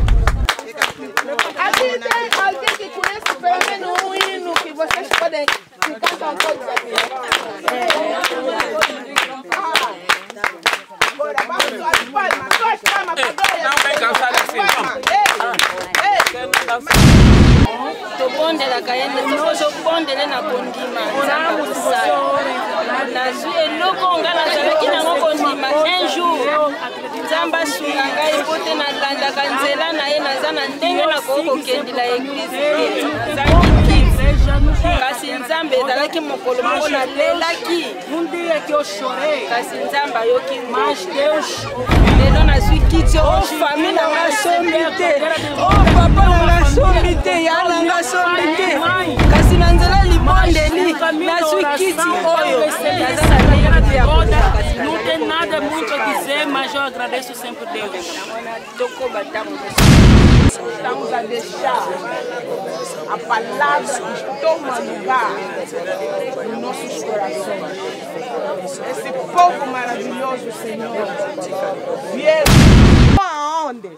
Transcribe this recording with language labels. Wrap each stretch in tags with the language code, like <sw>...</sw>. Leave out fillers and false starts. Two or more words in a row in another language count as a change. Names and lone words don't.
<pt>Aqui tem alguém que conhece pelo menos um hino que vocês podem cantar todos aqui. Agora vamos às palmas, duas palmas para dois. Não vem cansar assim.</pt> <ln>To bondela kayende tokozo bondele na kondima nzambe kusala nazwi eloko nga nazalaki nango kondima</ln> <fr>un jour</fr> <ln>nzambe asunga ngai mpo te nalandaka nzela na ye naza na ndenge nakokokendela eglize te kasi nzambe ezalaki mokolo moko nalelaki kasi nzambe ayoki lelo nazwi kiti o fami nanga sombi te o papa nanga sombi te ya nanga sombi te kasi na nzela libondeli nazwi kiti oyo naza na ndenge te ya kasi</ln> <pt>não tem nada muito a dizer, mas eu agradeço sempre Deus. Estamos a deixar a palavra que toma lugar nos nossos corações. Esse povo maravilhoso, Senhor, vieram aonde?</pt>